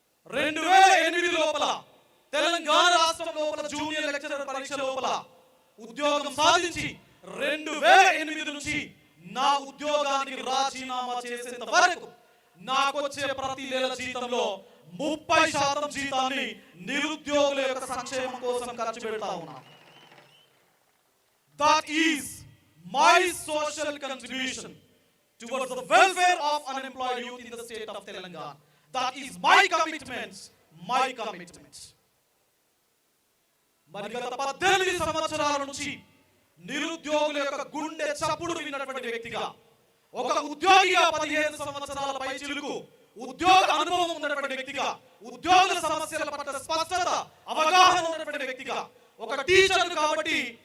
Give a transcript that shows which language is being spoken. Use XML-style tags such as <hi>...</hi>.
<te>2008 లోపల తెలంగాణ రాష్ట్రం లోపల జూనియర్ లెక్చరర్ పరీక్ష లోపల ఉద్యోగం సాధించి 2008 నుంచి నా ఉద్యోగానికి రాజీనామా చేసేంత వరకు నాకు వచ్చే ప్రతి నెల జీతంలో 30% జీతాన్ని నిరుద్యోగుల యొక్క సంక్షేమం కోసం ఖర్చు పెడతా ఉన్నా.</te> <en>That is my social contribution towards the welfare of unemployed youth in the state of Telangana. That is my commitment, my commitment.</en> <te>మరి గత 18 సంవత్సరాల నుంచి నిరుద్యోగుల యొక్క గుండె చప్పుడు విన్నటువంటి వ్యక్తిగా, ఒక ఉద్యోగిగా 15 సంవత్సరాల పైచిలుకు ఉద్యోగ అనుభవం ఉన్నటువంటి వ్యక్తిగా, ఉద్యోగుల సమస్యల పట్ల స్పష్టత అవగాహన ఉన్నటువంటి వ్యక్తిగా, ఒక టీచర్ కాబట్టి</te>